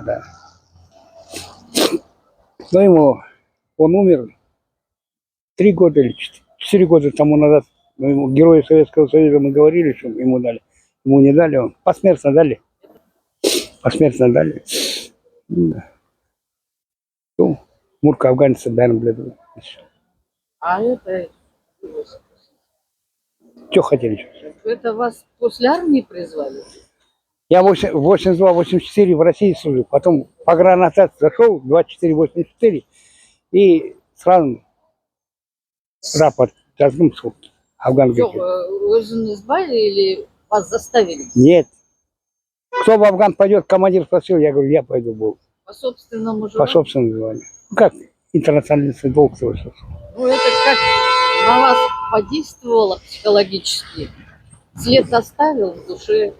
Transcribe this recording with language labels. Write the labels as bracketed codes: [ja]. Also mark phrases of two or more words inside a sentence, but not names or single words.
[ru] Но он умер 3 года или 4 года тому назад. Герои Советского Союза мы говорили, что ему дали. Ему не дали, он посмертно дали. Да. Ну, Мурка Афганистан, [kk] бәрін біледі. [ru] А это... Что хотели? Это вас после армии призвали? Я 82-84 в России служил, потом погранотряд зашел, 24-84, и сразу рапорт [kk] жаздым сол Афганға. Жоқ, өзіңіз ба [ru] или вас заставили? Нет. Кто в Афган пойдет, командир спросил, я говорю, я пойду был. По собственному По желанию? собственному желанию. Ну как интернациональный долг совершил. Ну, это как на вас подействовало психологически? След оставил в душе, там,